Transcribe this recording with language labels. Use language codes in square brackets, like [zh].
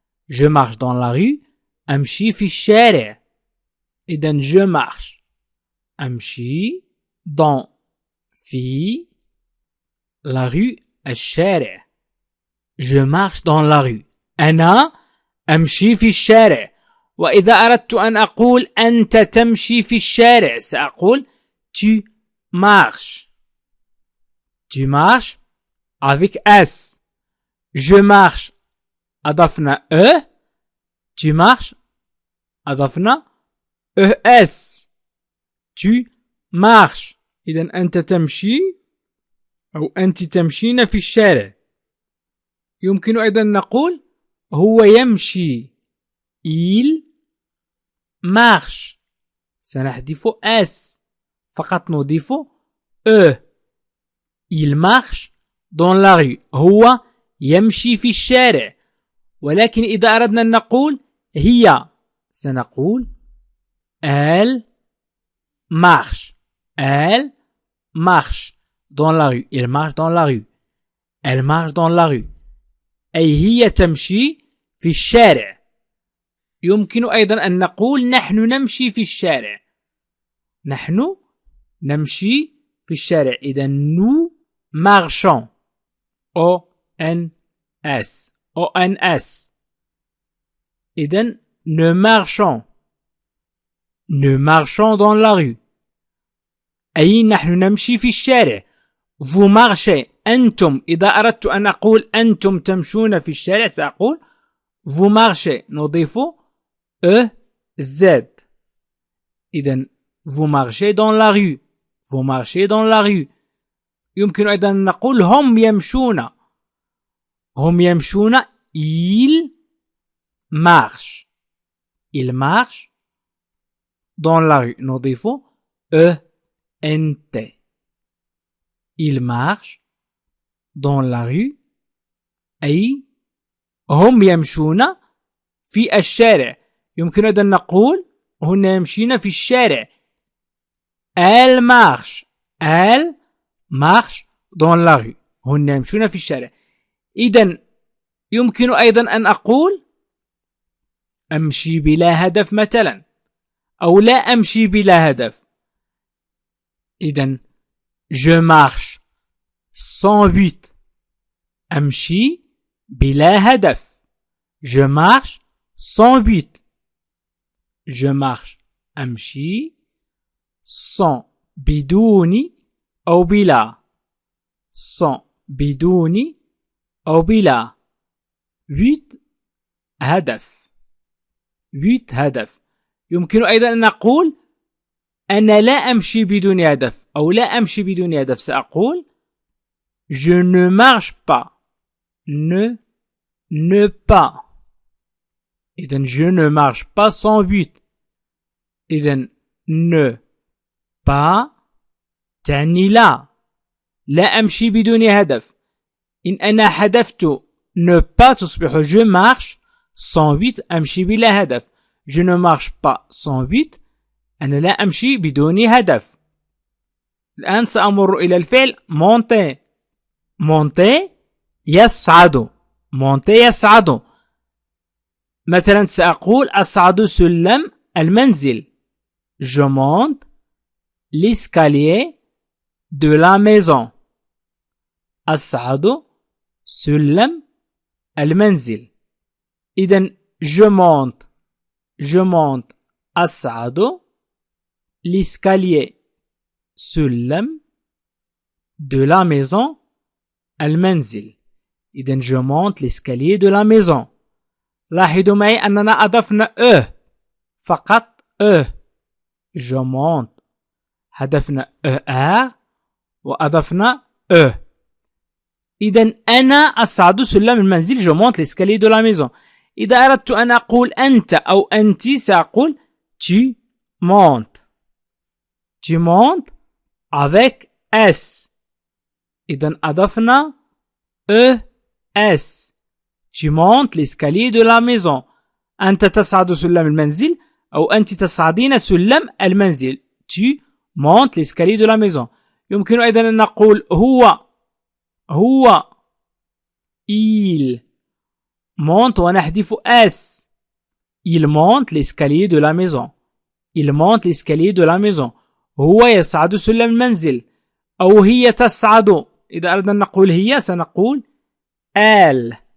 [fr] je marche dans la rue [ar] أمشي في الشارع. [fr] إذن je marche أمشي dans في la rue الشارع. je marche dans la rue [ar] أنا أمشي في الشارع. وإذا أردت أن أقول أنت تمشي في الشارع سأقول [fr] tu marches. tu marches avec S. je marche [ar] أضفنا [fr] E. tu marches أضفنا ES. tu marches. [ar] إذن أنت تمشي أو أنت تمشين في الشارع. يمكن أيضا نقول هو يمشي. [fr] il marche. [ar] سنحذف S فقط نضيف E. [fr] il marche dans la rue [ar] هو يمشي في الشارع. ولكن إذا أردنا أن نقول هي سنقول [fr] elle marche. elle marche dans la rue. il marche dans la rue. elle marche dans la rue [ar] أي هي تمشي في الشارع. يمكن أيضا أن نقول نحن نمشي في الشارع. نحن نمشي في الشارع. إذا [fr] nous marchons. O-N-S. O-N-S. إذن nous marchons. nous marchons dans la rue [ar] أي نحن نمشي في الشارع. [fr] vous marchez [ar] أنتم. إذا أردت أن أقول أنتم تمشون في الشارع سأقول [fr] vous marchez [ar] نضيف E-Z. [fr] إذن vous marchez dans la rue. vous marchez dans la rue. [ar] يمكن أيضا أن نقول هم يمشون. هم يمشون [fr] ils marchent. ils marchent dans la rue [ar] نضيف [fr] E-N-T. ils marchent dans la rue [ar] أي هم يمشون في الشارع. يمكن أيضا نقول هن يمشين في الشارع. [fr] elle marche. elle marche dans la rue. [ar] هن يمشون في الشارع. إذن يمكن أيضا أن أقول أمشي بلا هدف مثلا، أو لا أمشي بلا هدف. [fr] إذن je marche sans but. [ar] أمشي بلا هدف. [fr] je marche sans but. je marche [ar] أمشي sans بدون أو بلا. sans بدون أو بلا. [fr] but هدف. but هدف. [ar] يمكن أيضا أن نقول أنا لا أمشي بدون هدف أو لا أمشي بدون هدف. سأقول [fr] je ne marche pas. ne pas. [ar] إذن [fr] je ne marche pas sans but. [ar] إذن [fr] ne pas [ar] تعني لا أمشي بدون هدف. إن أنا حذفت ne pas تصبح [fr] je marche sans but [ar] أمشي بلا هدف. [fr] je ne marche pas sans but [ar] أنا لا أمشي بدون هدف. الآن سأمر إلى الفعل [fr] monter. monter [ar] يصعد. monter يصعد. مثلا سأقول أصعد سلم المنزل. [fr] je monte l'escalier de la maison. [ar] أصعد سلم المنزل. إذن [fr] je monte أصعد l'escalier سلم de la maison المنزل. إذن je monte l'escalier de la maison. [ar] لاحظوا معي أننا أضفنا فقط [fr] je monte [ar] حذفنا وأضفنا إذن أنا أصعد سلم المنزل [fr] je monte l'escalier de la maison. [ar] إذا أردت أن أقول أنت أو أنت سأقول [fr] tu montes. tu montes avec S. [ar] إذن أضفنا [fr] S. tu montes l'escalier de la maison. [ar] أنت تصعد سلم المنزل أو أنت تصعدين سلم المنزل. [fr] tu montes l'escalier de la maison. [ar] يمكن أيضا أن نقول هو [fr] il monte [ar] ونحذف S. [fr] il monte l'escalier de la maison. il monte l'escalier de la maison. [ar] هو يصعد سلم المنزل أو هي تصعد. إذا أردنا أن نقول هي سنقول [fr] elle.